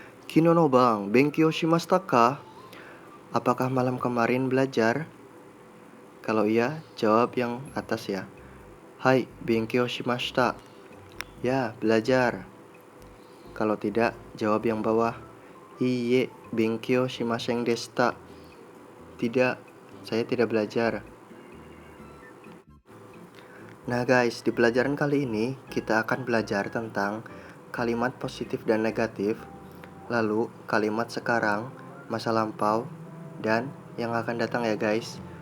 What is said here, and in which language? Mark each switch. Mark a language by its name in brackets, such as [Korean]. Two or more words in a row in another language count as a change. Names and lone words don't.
[Japanese] 昨日の晩, 勉強しましたか? [Indonesian] Apakah malam kemarin belajar? Kalau iya, jawab yang atas ya. [Japanese] Hai, 勉強しました. [Indonesian] Ya, belajar. Kalau tidak, jawab yang bawah. [Japanese] いいえ、勉強しませんでした. [Indonesian] Tidak, saya tidak belajar. Nah guys, di pelajaran kali ini kita akan belajar tentang kalimat positif dan negatif, lalu kalimat sekarang, masa lampau, dan yang akan datang ya guys.